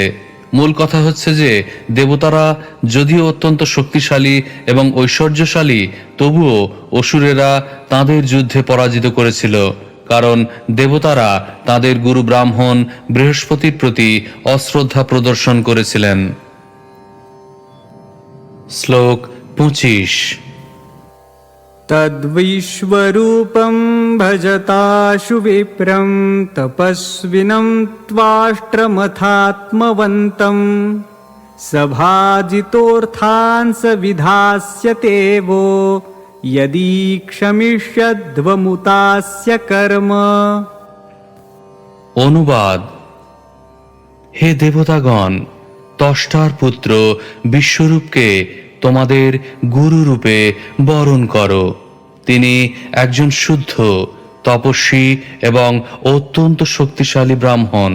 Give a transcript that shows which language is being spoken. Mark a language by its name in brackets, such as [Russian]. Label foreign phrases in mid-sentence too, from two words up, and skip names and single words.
[Bangla] মূল কথা হচ্ছে যে দেবতারা যদিও অত্যন্ত শক্তিশালী এবং ঐশ্বর্যশালী, তবুও অসুরেরা তাদের যুদ্ধে পরাজিত করেছিল, কারণ দেবতারা তাদের গুরু ব্রাহ্মণ বৃহস্পতির প্রতি অশ্রদ্ধা প্রদর্শন করেছিলেন। শ্লোক 25। [Sanskrit] तद्विश्वरूपं भजताशु विप्रं तपस्विनं त्वाष्ट्रमथात्मवन्तं सभाजितोऽर्थान् स विधास्यते वो यदि क्षमिष्यध्वमुतास्य कर्म। [Bangla] অনুবাদ: হে দেবতাগণ, ত্বষ্টার পুত্র বিশ্বরূপকে তোমাদের গুরু রূপে বরণ করো। তিনি একজন শুদ্ধ, তপস্বী এবং অত্যন্ত শক্তিশালী ব্রাহ্মণ।